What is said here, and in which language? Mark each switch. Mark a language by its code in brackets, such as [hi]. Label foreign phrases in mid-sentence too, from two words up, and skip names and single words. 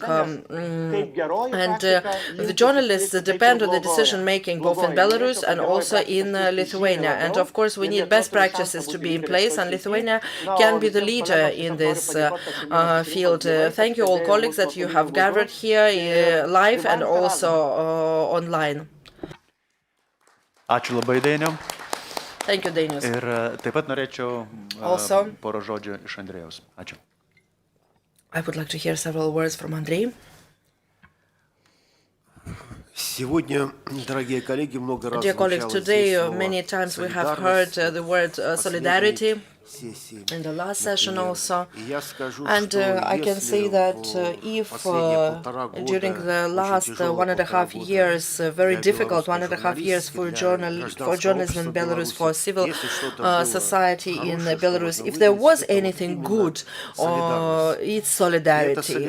[en] And the journalists depend on the decision making both in Belarus and also in Lithuania. And of course we need best practices to be in place, and Lithuania can be the leader in this field. Thank you all colleagues that you have gathered here live and also online. [lt] Ačiū labai, Dainiau. [en] Thank you, Dainius. [lt] Ir taip pat norėčiau porą žodžių iš Andrėjaus. Ačiū. [en] I would like to hear several words from Andrei. [ru] Сегодня, дорогие коллеги, много раз [en] Dear colleagues, today many times we have heard the word solidarity in the last session also. And I can say that if during the last 1.5 years, very difficult 1.5 years for journalism in Belarus, for civil society in Belarus, if there was anything good, it's solidarity.